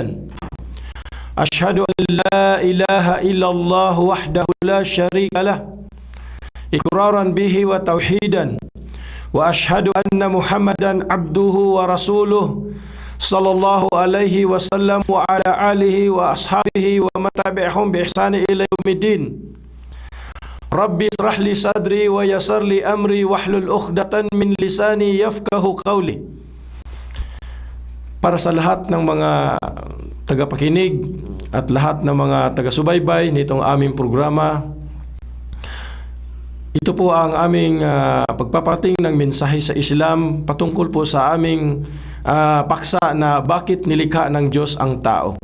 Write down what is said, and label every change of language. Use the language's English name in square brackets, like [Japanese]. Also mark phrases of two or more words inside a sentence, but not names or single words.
[Arabic] أشهد أن لا إله إلا الله وحده لا شريك له إقرارا به وتوحيدا، وأشهد أن محمدا عبده ورسوله صلى الله عليه وسلم وعلى آله وأصحابه ومن تبعهم بإحسان إلى يوم الدين. ربي اشرح لي صدري ويسر لي أمري واحلل عقدة من لساني يفقهوا قولي. [Filipino] Para sa lahat ng mga tagapakinig at lahat ng mga taga-subaybay nitong aming programa, ito po ang aming pagpapating ng mensahe sa Islam patungkol po sa aming paksa na bakit nilikha ng Diyos ang tao.